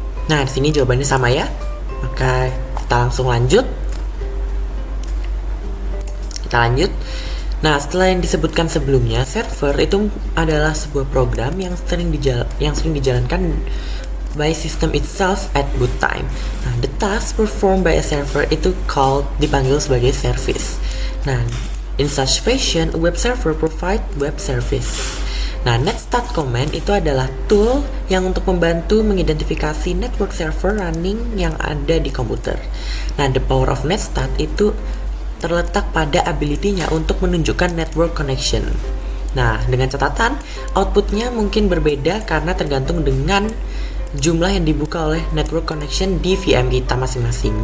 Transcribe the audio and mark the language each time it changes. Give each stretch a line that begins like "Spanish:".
Indonesian: Nah, di sini jawabannya sama ya. Maka kita langsung lanjut. Kita lanjut. Nah, setelah yang disebutkan sebelumnya, server itu adalah sebuah program yang sering dijalankan
English: by system itself at boot time. Nah, the task performed by a server
Indonesian: itu dipanggil sebagai
English: service.
Indonesian: Nah,
English: in such fashion, a web server provide web service.
Indonesian: Nah, netstart command itu adalah tool yang untuk membantu mengidentifikasi network server running yang ada di komputer. Nah,
English: the power of netstart
Indonesian: itu terletak pada ability-nya untuk menunjukkan network connection. Nah, dengan catatan, outputnya mungkin berbeda karena tergantung dengan jumlah yang dibuka oleh network connection di VM kita masing-masing.